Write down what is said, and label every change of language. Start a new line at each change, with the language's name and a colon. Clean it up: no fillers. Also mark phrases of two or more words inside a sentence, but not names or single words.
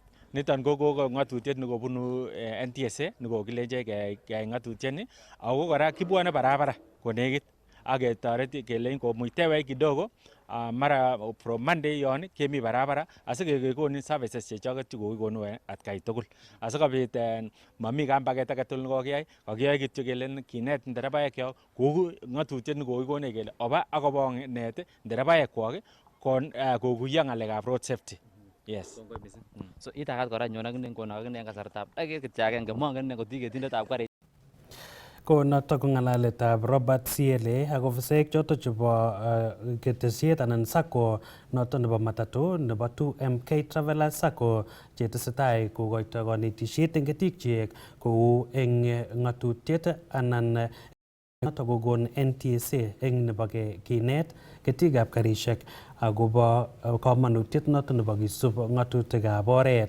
Kalenjin: Niton ko ng'atutiet nekobunu NTSA nekokilenjech keyai ng'atutiet ni ako kora kibwone barabara konekit ak ketoret kelein komuitewech kidogo mara
English: from Monday
Kalenjin: yon kemi barabara asikekonin services chechoket chekokikonu atkai tugul asikobit mami kambaket agetugul nekokiyai kakiyai kityo kelen kinet nderebaekyok kou ng'atutiet nekokikonech kele oba akobo net nderebaekwok kokuyo ng'alekab
English: road safety.
Kalenjin: Yes. So itakat kora nyon akine ngono akine en kasartab dakika kityo agenge mongen ine kot ketindetab karit. Ko notok ko ng'alaletab Robert Siele ak ofisaek choto chebo ketesiet anan Sacco noton nebo matatu nebo 2MK Travelers Sacco chetesetai kokoito konetisiet eng ketikchik kou eng ng'atutiet anan notok kokon NTSA eng nebo kinet ketikab karisiek akobo kamanutiet noton nebo kisub ng'atutikab oret.